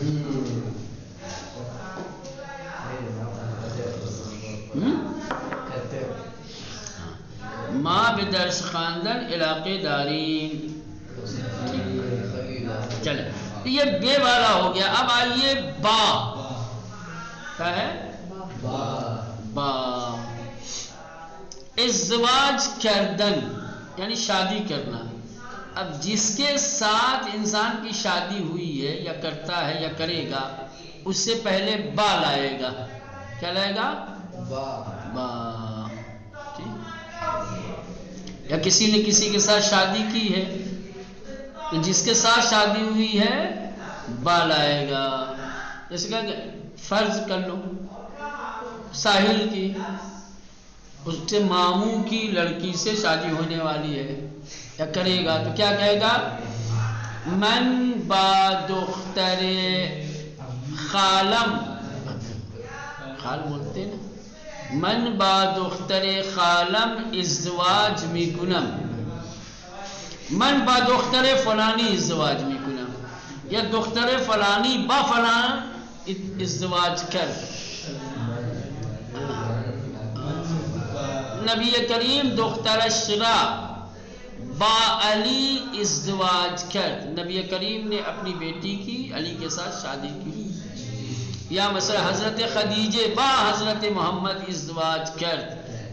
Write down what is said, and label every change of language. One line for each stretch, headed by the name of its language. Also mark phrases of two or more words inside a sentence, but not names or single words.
Persian: ماں بدرس خاندان علاقے دارین.
Urdu: چلے یہ بے والا ہو گیا. اب آئیے با. کیا ہے؟ با.
Persian: ازدواج کردن
Urdu: یعنی شادی کرنا. اب جس کے ساتھ انسان کی شادی ہوئی ہے یا کرتا ہے یا کرے گا اس سے پہلے با لائے گا. کیا لائے گا؟ با. یا کسی نے کسی کے ساتھ شادی کی ہے تو جس کے ساتھ شادی ہوئی ہے با لائے گا. جیسے کہ فرض کر لو ساحل کی اس سے ماموں کی لڑکی سے شادی ہونے والی ہے یا کرے گا تو کیا کہے گا؟
Persian: من با دختر خالم.
Urdu: خال بولتے نا.
Persian: من با دختر خالم ازدواج می کنم. من با دختر فلانی ازدواج می کنم یا دختر فلانی با فلان ازدواج کر. نبی کریم دخترش را با علی ازدواج کرد.
Urdu: نبی کریم نے اپنی بیٹی کی علی کے ساتھ شادی کی.
Persian: یا مثلا حضرت خدیجہ با حضرت محمد ازدواج کرد.